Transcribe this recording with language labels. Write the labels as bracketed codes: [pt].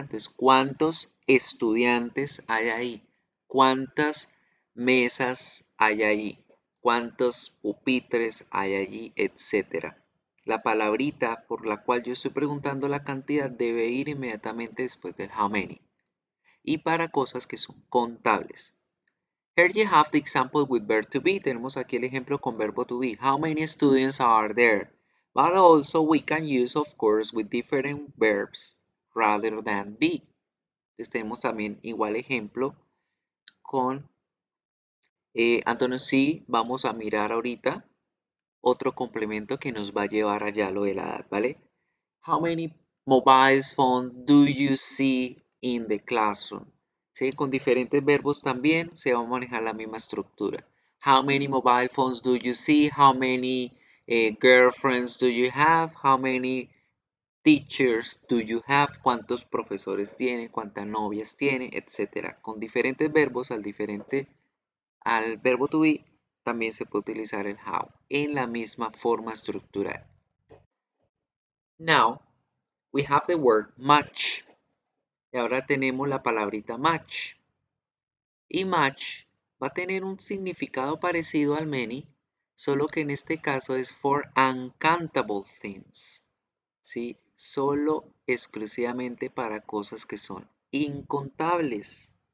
[es] Entonces, ¿cuántos estudiantes hay ahí? ¿Cuántas mesas hay allí? ¿Cuántos pupitres hay allí? Etcétera. La palabrita por la cual yo estoy preguntando la cantidad debe ir inmediatamente después del how many. Y para cosas que son contables. [en] Here you have the example with verb to be. [es] Tenemos aquí el ejemplo con verbo to be. [en] How many students are there? But also we can use, of course, with different verbs rather than be. [es] Entonces tenemos también igual ejemplo con Antonio. Sí, vamos a mirar ahorita otro complemento que nos va a llevar allá a lo de la edad, ¿vale? [en] How many mobile phones do you see in the classroom? [es] ¿Sí? Con diferentes verbos también se va a manejar la misma estructura. [en] How many mobile phones do you see? How many girlfriends do you have? How many teachers do you have? [es] ¿Cuántos profesores tiene? ¿Cuántas novias tiene? Etcétera. Con diferentes verbos al verbo to be también se puede utilizar el how en la misma forma estructural. [en] Now, we have the word match. [es] Y ahora tenemos la palabrita match. Y match va a tener un significado parecido al many, solo que en este caso es [en] for uncountable things. [es] ¿Sí? Solo exclusivamente para cosas que son incontables.